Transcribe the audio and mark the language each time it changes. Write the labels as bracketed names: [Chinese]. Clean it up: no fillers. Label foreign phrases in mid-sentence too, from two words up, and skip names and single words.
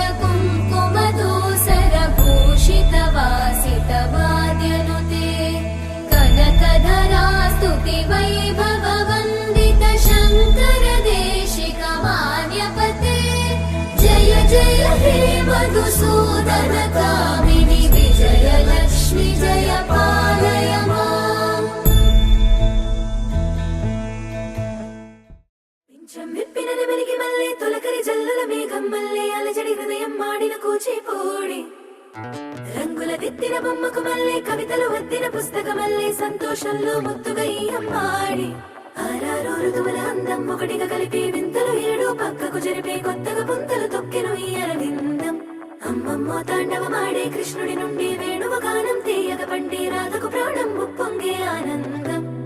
[Sanskrit] कुङ्कुमधूसरभूषित वासित वाद्यनुते कनकधरा स्तुति वैभव वन्दित शङ्कर देशिक मान्यपते जय जय हे मधुसूदन कामिनि विजयलक्ष्मि जय पालय माम् [Telugu] పింఛం విప్పిన నెమలికి మల్లె తొలకరి జల్లుల మేఘం మల్లె అలజడి హృదయం మాడిన కూచిపూడి రంగుల దిద్దిన బొమ్మకు మల్లె కవితలు వద్దిన పుస్తకమల్లె సంతోషంలో ముద్దుగా ఈ అమ్మాడి ఆరారు ఋతువుల అందం ఒకటిగా కలిపి వింతలు ఏడు పక్కకు జరిపే కొత్తగా పుంతలు తొక్కెను ఈ అరవిందం అమ్మమ్మో తాండవమాడే కృష్ణుడి నుండి వేణువ గానం తీయగ పండి రాధకు ప్రాణం ఉప్పొంగే ఆనందం